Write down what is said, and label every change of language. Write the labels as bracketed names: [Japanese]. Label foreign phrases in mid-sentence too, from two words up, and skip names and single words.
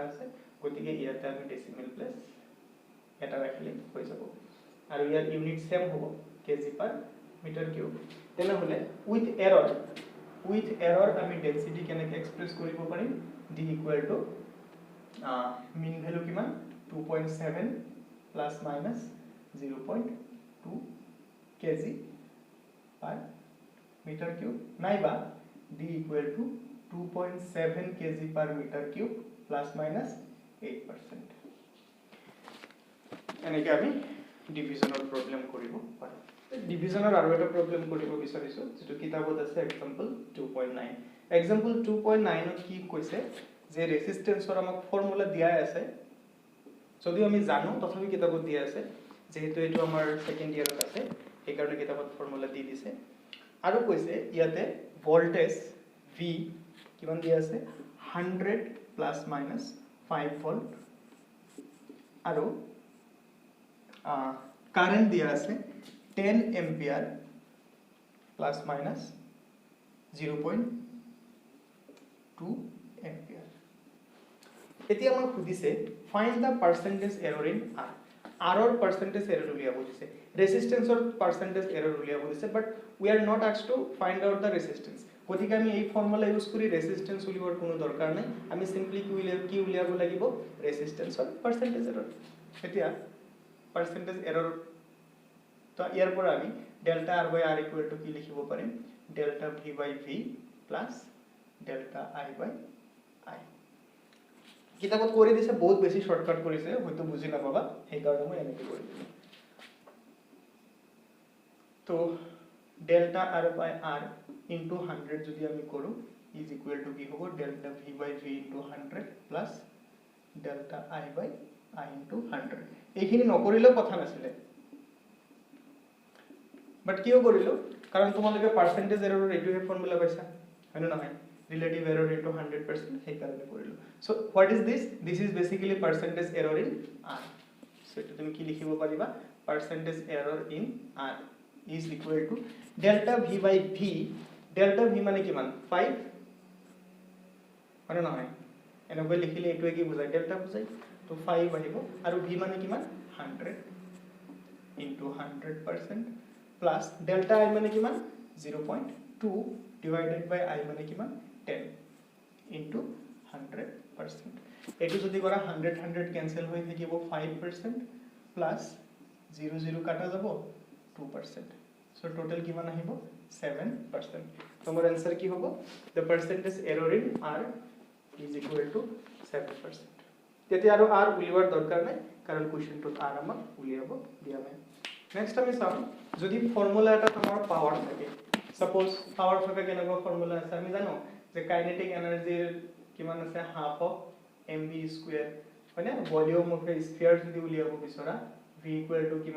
[Assamese] আছে গতিকে ইয়াতে আমি [English] decimal place [Assamese] এটা ৰাখিলে হৈ যাব আৰু ইয়াৰ ইউনিট সেম হ'ব [English] kg per metre cube [Assamese] তেনেহলে [English] with error [Assamese] আমি ডেনসিটি কেনেকৈ এক্সপ্ৰেছ কৰিব পাৰিম [English] d equal to mean value [Assamese] কিমান [English] 2.7 plus minus 0.2 kg per metre cube [Assamese] নাইবা [English] d equal to 2.7 kg per metre cube plus minus 8% [Assamese] এনেকে আমি ডিভিজনৰ প্ৰবলেম কৰিব পাৰো ডিভিজনৰ আৰু এটা প্ৰবলেম কৰিব বিচাৰিছো যেটো কিতাপত আছে এক্সাম্পল 2.9 এক্সাম্পল 2.9 ত কি কৈছে যে ৰেজিস্ট্যান্সৰ আমাক ফৰ্মুলা দিয়া আছে যদিও আমি জানো তথাপি কিতাপত দিয়া আছে যেহেতু এটো আমাৰ [English] second year [Assamese] আছে এই কাৰণে কিতাপত ফৰ্মুলা দি দিছে আৰু কৈছে ইয়াতে ভোল্টেজ V কিমান দিয়া আছে [English] 100 plus minus 5 volt [Assamese] আৰু কারেন্ট দিয়া আছে [English] 10 ampere plus minus 0.2 ampere [Assamese] এতিয়া আমাক খুদিছে [English] find the percentage error in R R or percentage error [Assamese] উলিয়াব দিছে resistance [English] or percentage error [Assamese] উলিয়াব দিছে [English] but we are not asked to find out the resistance [Assamese] গতিকে আমি এই ফর্মুলা ইউজ কৰি রেজিস্ট্যান্স উলিয়াবৰ কোনো দৰকাৰ নাই আমি সিম্পলি কি উলিয়াব লাগিব রেজিস্ট্যান্স [English] or percentage error [Assamese] এতিয়া [English] percentage error [Assamese] তো ইয়াৰ পৰা আমি [English] delta R by R equal to [Assamese] কি লিখিব পাৰিম [English] delta V by V plus delta I by I [Assamese] কিতাপত কৰি দিছে বহুত বেছি শর্টকাট কৰিছে হয়তো বুজি নাপাবা সেই কাৰণে মই এনেকৈ কৰি দিম তো [English] delta R by R into 100 [Assamese] যদি আমি কৰো [English] is equal to [Assamese] কি হ'ব [English] delta V by V into 100 [Assamese] plus delta I by I into 100 এইখিনি নকৰিলেও কথা নাছিলে বাট কিয় কৰিলো কাৰণ তোমালোকে [English] percentage error [Assamese] এইটোহে ফৰ্মুলা পাইছা হয় না নহয় [English] relative error into 100% [Assamese] সেই কাৰণে কৰিলো [English] so what is this is basically percentage error in R [Assamese] so এটা তুমি কি লিখিব পাৰিবা [English] percentage error in R is equal to delta V by V delta V [Assamese] মানে কিমান 5 মানে নহয় এনেকৈ লিখিলে এইটোৱে কি বুজায় delta বুজায় তো 5 আহিব আৰু V মানে কিমান [English] 100 into 100% plus delta I [Assamese] মানে কিমান [English] 0.2 divided by I [Assamese] মানে কিমান [English] 10 into 100% [Assamese] এটো যদি কৰা 100 100 ক্যান্সেল হৈ থাকিব 5% plus 0 0 কাটা যাব 2% [English] so total [Assamese] কিমান আহিব 7% তোমাৰ आंसर কি হ'ব [English] the percentage error in R is equal to 7% [Assamese] তেতিয়া আৰু R উলিওৱাৰ দৰকাৰ নাই কাৰণ কোৱেশ্চনটোত R আমাক উলিয়াব দিয়া নাই নেক্সট আমি চাম যদি ফৰ্মুলা এটা তোমাৰ পাৱাৰ থাকে [English] suppose power [Assamese] থকা কেনেকুৱা ফৰ্মুলা আছে আমি জানো যে [English] kinetic energy [Assamese] কিমান আছে [English] half of mv square [Assamese] মানে [English] volume of a sphere [Assamese] যদি উলিয়াব বিচৰা [English] v equal to [Assamese] কিমান